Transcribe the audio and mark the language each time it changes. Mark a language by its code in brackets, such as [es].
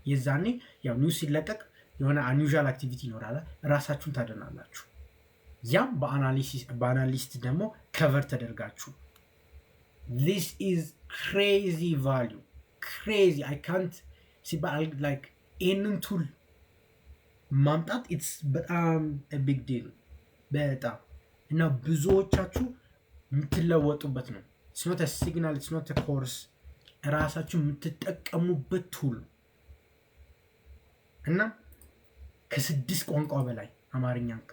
[am] የዛኔ ያው ኒውስ ሲለቀቅ የሆነ unusual activity ይኖራል። ራሳችሁን ታደናላችሁ። ያም በአናሊስት ደግሞ ከቨር ተደርጋችሁ [en] this is crazy value, crazy. I can't see, but like [am] ይህንን ቱል ማምጣት ኢትስ በጣም ቢግ ዲል በጣም እና ብዙዎቻችሁ የምትለወጡበት ነው። ኢትስ ኖት ሲግናል፣ ኢትስ ኖት ኮርስ፣ ራሳችሁ የምትጠቀሙበት ቱል እና ከ6 ቋንቋ በላይ አማርኛ